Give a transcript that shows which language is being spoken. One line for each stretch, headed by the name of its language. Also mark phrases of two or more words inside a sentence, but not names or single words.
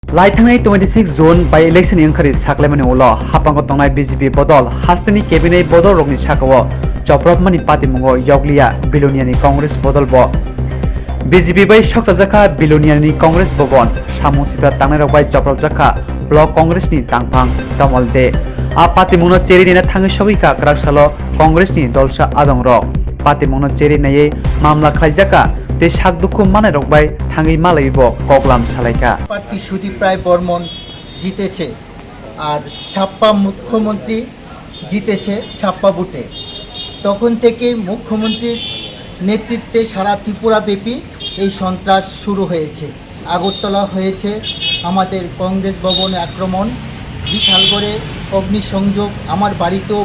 Kok Borok: Laithangai 26 June
English: by election
Kok Borok: yankari saklemani ulo hapango tongnai BJP Bodol hastani cabinet Bodol rokni sakawo Chopropjagwi party mungo yoglia Biloniani Congress Bodol bo BJP bai Shoktajaka Biloniani Congress bobon samusita tangnai bai Chopropjagwi block Congress ni tangphang tamalde a party mungo cheri dina thangi sogika kraksalo Congress ni dolsa adong rok party mungo cheri naye mamla khlaijaka te sak Dukhu Manairokno Thangwi malaibo koklam salaika
Bangla: পার্টি সুদীপ রায় বর্মন জিতেছে আর ছাপ্পা মুখ্যমন্ত্রী জিতেছে ছাপ্পা বুটে তখন থেকে মুখ্যমন্ত্রীর নেতৃত্বে সারা ত্রিপুরা ব্যাপী এই সন্ত্রাস শুরু হয়েছে আগরতলা হয়েছে আমাদের কংগ্রেস ভবনে আক্রমণ বিশাল করে অগ্নিসংযোগ আমার বাড়িতেও